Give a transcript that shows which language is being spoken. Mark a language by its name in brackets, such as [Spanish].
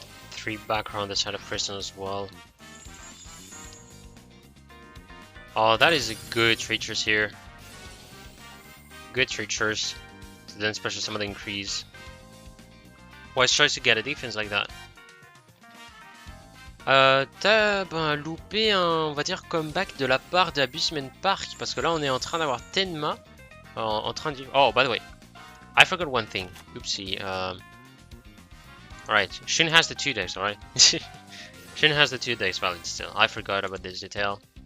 [English] Three backer on the side of Kristen as well. Oh, that is a good treacherous here. Good treacherous to then special summon the increase. Why tries to get a defense like that? [French] T'as loupé un, on va dire, comeback de la part d'Abusement Park, parce que là on est en train d'avoir Tenma en train de... [English] Oh, by the way, I forgot one thing. Oopsie. Alright, Shun has the 2 decks, alright? Shun has the 2 decks valid still. I forgot about this detail.